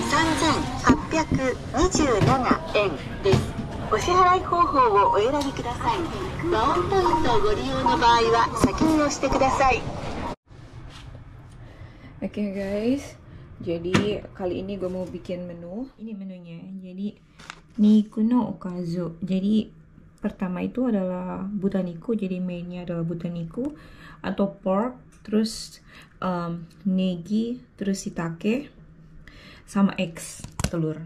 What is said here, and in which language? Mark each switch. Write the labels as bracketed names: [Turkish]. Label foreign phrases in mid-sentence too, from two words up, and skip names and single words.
[Japanese] 3,827 円です。お支払い方法をお選びください。ワンポイントをご利用の場合は先に押してください。 [Indonesian] Oke guys, jadi kali ini gue mau bikin menu. Ini menunya. Jadi [Japanese] 肉のおかず. [Indonesian] Jadi pertama itu adalah butaniku. Jadi mainnya adalah butaniku atau pork, terus negi, terus shiitake, sama eggs, telur.